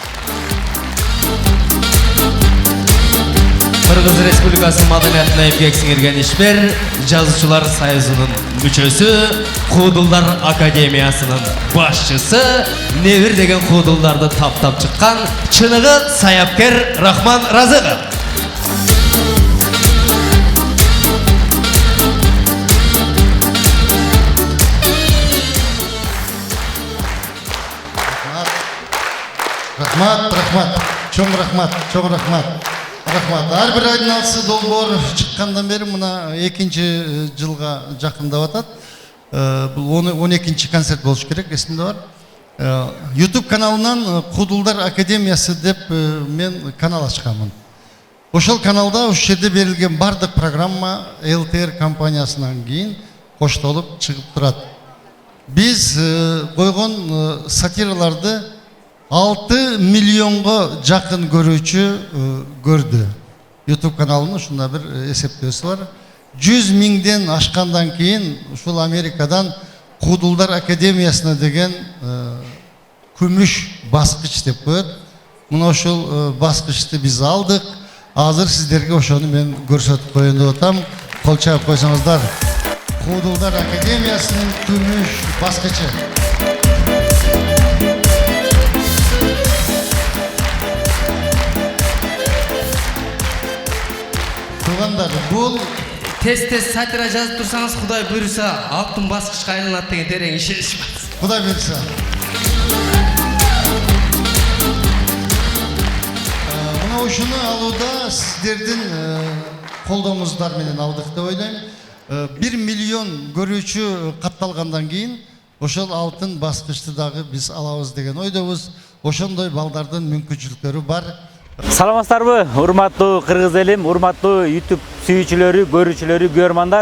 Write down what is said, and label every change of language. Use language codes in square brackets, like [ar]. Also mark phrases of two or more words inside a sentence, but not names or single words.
[ky] Кыргыз Республикасы Маданиятына эмгек сиңирген ишмер, Жазуучулар союзунун мүчөсү, Куудулдар академиясынын башчысы, Невир деген куудулдарды таптап чыккан чыныгы саяпкер Рахман Разыков. Рахмат, чоң рахмат. [kk] Әрбір айдың алысы долбоор шыққандан бері мына екінші жылға жақындап атат. Бұл 12-ші концерт болуш керек, есімде бар. YouTube каналынан Куудулдар академиясы деп мен канал ашқанмын. [ky] Ошол каналда уш жерде берилген бардык программа ЛТР компаниясынан кейін коштолуп чыгып турат. Биз койгон сатираларды 6 миллионға жақын көрүүчү көрдү. YouTube каналының ушундай бир эсептөөсү бар. 100 миңден ашқандан кейін ушул Америкадан Куудулдар академиясына деген күмүш баскыч деп коет. Мына ошол баскычты биз алдык. Азыр сиздерге ошону мен көрсөтүп коеюн деп атам. Кол чаап койсоңуздар. Куудулдар академиясынын күмүш баскычы. [kk] Бұл Тез сатира жазып тұрсаңыз, Құдай бұйырса, алтын басқышқа айланат деген терең ішеріш бар. Құдай бұйырса. [ky] Мына ушуну алууда сиздердин колдооңуздар менен алдык деп ойлойм. 1 миллион көрүүчү катталгандан кийин ошол алтын баскычты дагы биз алабыз деген ойдобуз. Ошондой балдардын мүмкүнчүлүктөрү бар. Саламатсыздарбы, урматтуу кыргыз элим, урматтуу YouTube сүйүүчүлөрү, көрүүчүлөрү, көрмандар.